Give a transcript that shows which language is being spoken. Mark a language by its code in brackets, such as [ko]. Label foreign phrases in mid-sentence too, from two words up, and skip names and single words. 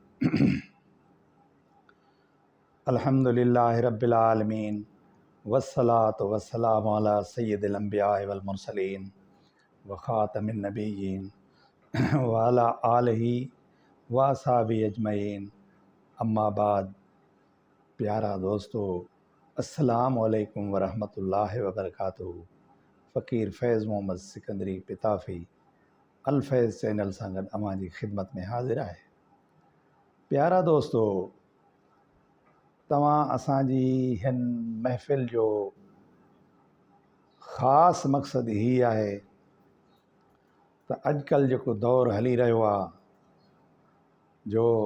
[ar] الحمد لله رب العالمين والصلاة والسلام على سيد الأنبياء والمرسلين وخاتم النبيين وعلى آله وأصحابه أجمعين. أما بعد. [sd] प्यारा दोस्तों, [ar] السلام عليكم ورحمة الله وبركاته. [sd] फ़कीर फैज़ मोहम्मद सिकंदरी पिताफ़ी अल फैज़ चैनल सां गॾु अवां जी ख़िदमत में हाज़िर आहे। प्यारा दोस्तो, तव्हां असांजी हिन महफ़िल जो ख़ासि मक़सदु हीअ आहे त अॼुकल्ह जेको दौरु हली रहियो आहे, जो